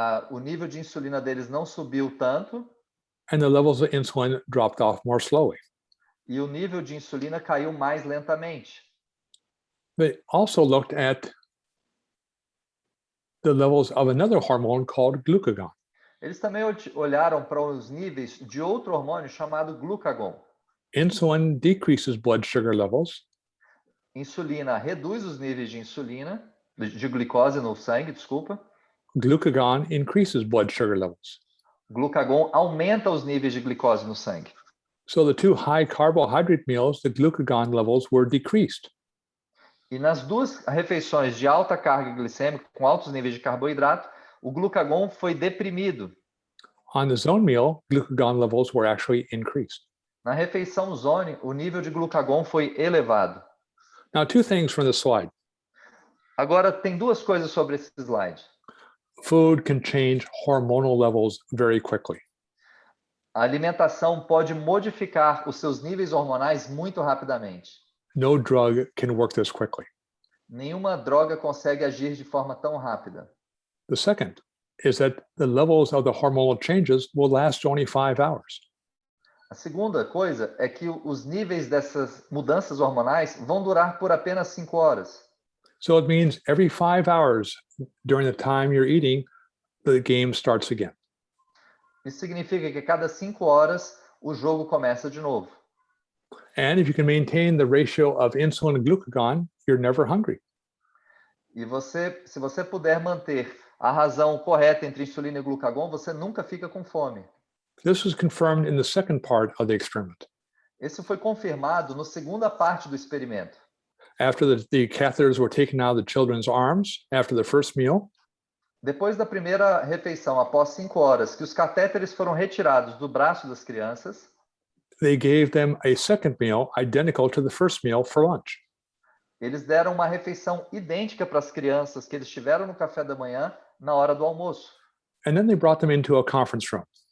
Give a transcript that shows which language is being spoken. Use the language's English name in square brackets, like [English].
[Portuguese] O nível de insulina deles não subiu tanto [English] and the levels of insulin dropped off more slowly. [Portuguese] e o nível de insulina caiu mais lentamente. [English] They also looked at the levels of another hormone called glucagon. [Portuguese] Eles também olharam para os níveis de outro hormônio chamado glucagon. [English] Insulin decreases blood sugar levels, [Portuguese] Insulina reduz os níveis de insulina, de glicose no sangue, desculpa. [English] glucagon increases blood sugar levels. [Portuguese] Glucagon aumenta os níveis de glicose no sangue. [English] So the 2 high carbohydrate meals, the glucagon levels were decreased. [Portuguese] E nas 2 refeições de alta carga glicêmica, com altos níveis de carboidrato, o glucagon foi deprimido. [English] On the zone meal, glucagon levels were actually increased. [Portuguese] Na refeição zone, o nível de glucagon foi elevado. [English] Now, 2 things from the slide. [Portuguese] Agora, tem 2 coisas sobre esse slide. [English] Food can change hormonal levels very quickly. [Portuguese] A alimentação pode modificar os seus níveis hormonais muito rapidamente. [English] No drug can work this quickly. [Portuguese] Nenhuma droga consegue agir de forma tão rápida. [English] The second is that the levels of the hormonal changes will last only 5 hours. [Portuguese] A segunda coisa é que os níveis dessas mudanças hormonais vão durar por apenas 5 horas. [English] So it means every 5 hours during the time you're eating, the game starts again. [Portuguese] Isso significa que a cada 5 horas o jogo começa de novo. [English] And if you can maintain the ratio of insulin and glucagon, you're never hungry. [Portuguese] E se você puder manter a razão correta entre insulina e glucagon, você nunca fica com fome. [English] This was confirmed in the second part of the experiment. [Portuguese] Isso foi confirmado na segunda parte do experimento. [English] After the catheters were taken out of the children's arms after the first meal, [Portuguese] Depois da primeira refeição, após 5 horas, que os catéteres foram retirados do braço das crianças, [English] they gave them a second meal identical to the first meal for lunch. [Portuguese] eles deram uma refeição idêntica para as crianças que eles tiveram no café da manhã na hora do almoço. [English] And then they brought them into a conference room